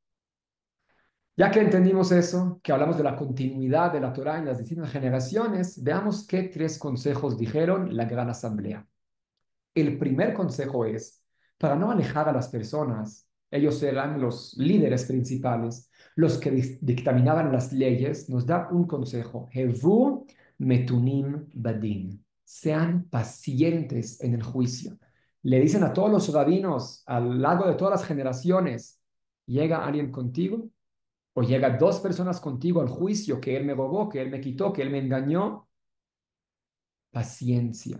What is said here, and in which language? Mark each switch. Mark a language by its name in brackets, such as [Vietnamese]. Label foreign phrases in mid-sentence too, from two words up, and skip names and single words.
[Spanish] Ya que entendimos eso, que hablamos de la continuidad de la Torah en las distintas generaciones, veamos qué tres consejos dijeron la gran asamblea. El primer consejo es, para no alejar a las personas, ellos eran los líderes principales, los que dictaminaban las leyes, nos da un consejo, [Hebrew] הוו מתונים בדין, [Spanish] sean pacientes en el juicio. Le dicen a todos los rabinos a lo largo de todas las generaciones, ¿llega alguien contigo? ¿O llega dos personas contigo al juicio que él me robó, que él me quitó, que él me engañó? Paciencia.